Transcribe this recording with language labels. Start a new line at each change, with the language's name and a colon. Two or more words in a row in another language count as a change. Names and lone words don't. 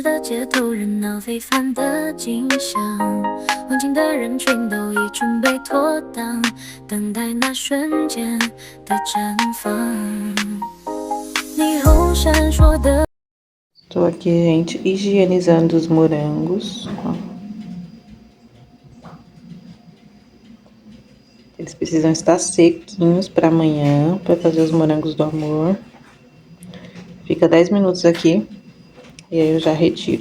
Chinese: 的街头热闹非凡的景象，环境的人群都已准备妥当，等待那瞬间的绽放。霓虹闪烁的。
Portuguese: Tô aqui, gente, higienizando os morangos, ó. Eles precisam estar sequinhos para amanhã, para fazer os morangos do amor. Fica 10 minutos aqui e aí eu já retiro.